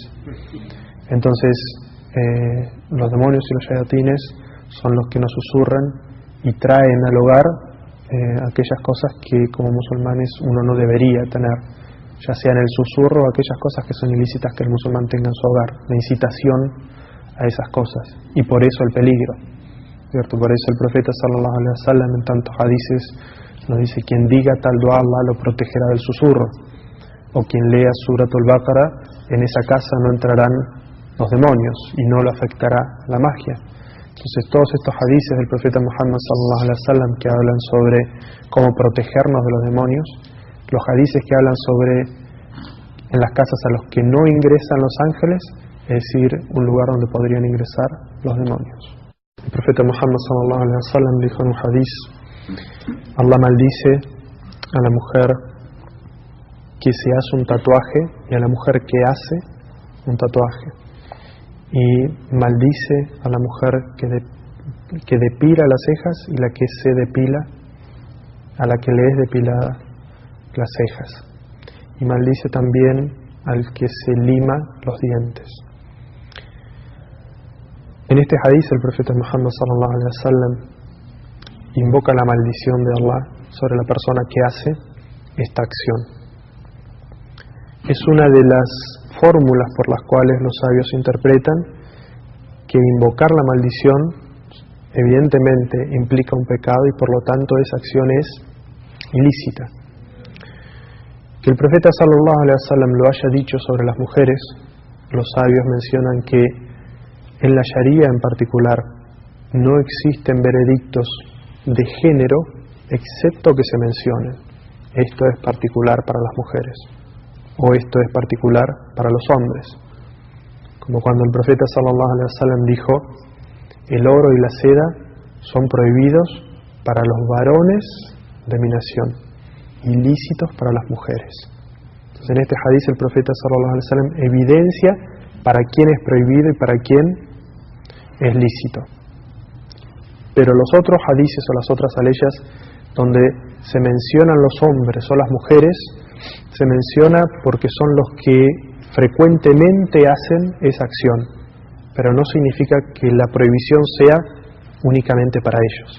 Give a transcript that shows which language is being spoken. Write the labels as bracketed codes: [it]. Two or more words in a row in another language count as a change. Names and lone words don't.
[es] Entonces, los demonios y los shayatines son los que nos susurran y traen al hogar aquellas cosas que como musulmanes uno no debería tener, ya sea en el susurro o aquellas cosas que son ilícitas que el musulmán tenga en su hogar, la incitación a esas cosas, y por eso el peligro, ¿cierto? Por eso el profeta [ar] صلى الله عليه وسلم [es] en tantos hadices nos dice: quien diga tal dua, Allah lo protegerá del susurro, o quien lea Suratul Baqara, en esa casa no entrarán los demonios y no lo afectará la magia. Entonces todos estos hadices del profeta Muhammad [ar] صلى الله عليه وسلم [es] que hablan sobre cómo protegernos de los demonios, los hadices que hablan sobre en las casas a los que no ingresan los ángeles, es decir, un lugar donde podrían ingresar los demonios. El profeta Muhammad [ar] صلى الله عليه وسلم [es] dijo en un hadiz: Allah maldice a la mujer que se hace un tatuaje y a la mujer que hace un tatuaje, y maldice a la mujer que depila las cejas y la que se depila, a la que le es depilada las cejas, y maldice también al que se lima los dientes. En este hadiz el profeta Muhammad [ar] صلى الله عليه وسلم [es] invoca la maldición de Allah sobre la persona que hace esta acción. Es una de las fórmulas por las cuales los sabios interpretan que invocar la maldición evidentemente implica un pecado y por lo tanto esa acción es ilícita. Que el profeta [ar] صلى الله عليه وسلم [es] lo haya dicho sobre las mujeres, los sabios mencionan que en la Sharia en particular no existen veredictos de género excepto que se mencionen: esto es particular para las mujeres, o esto es particular para los hombres. Como cuando el profeta [ar] صلى الله عليه وسلم [es] dijo: el oro y la seda son prohibidos para los varones de mi nación, ilícitos para las mujeres. Entonces en este hadiz el profeta [ar] صلى الله عليه وسلم [es] evidencia para quién es prohibido y para quién es lícito. Pero los otros hadices o las otras aleyas donde se mencionan los hombres o las mujeres, se menciona porque son los que frecuentemente hacen esa acción, pero no significa que la prohibición sea únicamente para ellos.